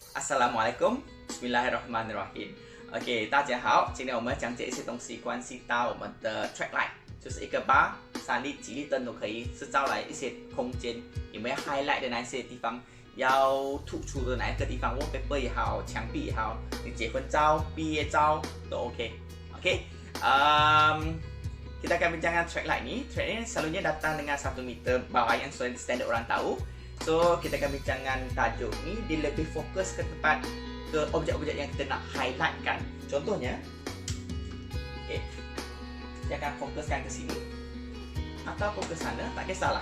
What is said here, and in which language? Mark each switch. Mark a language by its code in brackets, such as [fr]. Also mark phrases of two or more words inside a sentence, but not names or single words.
[ar] السلام عليكم, بسم الله الرحمن الرحيم. [zh] OK， 大家好，今天我们讲解一些东西关系到我们的 [en] track light， [zh] 就是一个bar、3粒、几粒灯都可以制造来一些空间，有没有 highlight 的那些地方，要突出的哪一个地方 ，wallpaper 也好，墙壁也好，你结婚照、毕业照都 OK。 [ms] Kita akan bincangkan track light ni. Track ni selalunya datang dengan 1 meter bawah yang standard orang tahu. So, kita akan bincangkan tajuk ni, dia lebih fokus ke tempat, ke objek-objek yang kita nak highlight kan. Contohnya, okay, dia akan fokuskan ke sini ataupun ke sana, tak kisahlah.